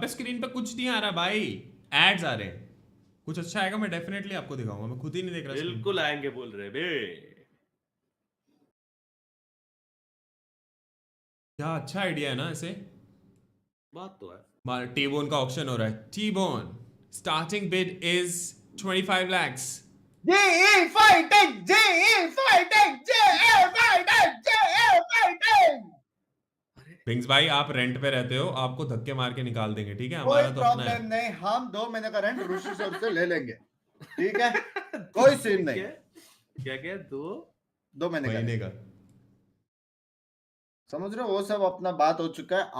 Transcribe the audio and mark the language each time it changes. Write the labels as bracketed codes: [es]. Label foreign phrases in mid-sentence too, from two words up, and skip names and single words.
[hi] अबे स्क्रीन पे कुछ नहीं आ रहा भाई, एड्स आ रहे हैं। कुछ अच्छा आएगा मैं डेफिनेटली आपको दिखाऊंगा, मैं खुद ही नहीं देख रहा screen। बिल्कुल आएंगे बोल रहे बे। क्या अच्छा आइडिया है ना ऐसे। बात तो है। टी-बोन का ऑप्शन हो रहा है, [en] T-bone starting bid is 25 lakhs. JA fighting! JA fighting! JA fighting! JA fighting! [hi] पिंग्स भाई आप रेंट पे रहते हो, आपको धक्के मार के निकाल देंगे, ठीक है, कोई हमारा तो अपना है। प्रॉब्लम नहीं, हम 2 महीने का रेंट ऋषि सर से ले लेंगे, ठीक है, कोई सीन नहीं। क्या क्या 2 महीने महीने का, का समझ रहे हो, वो सब अपना बात हो चुका है।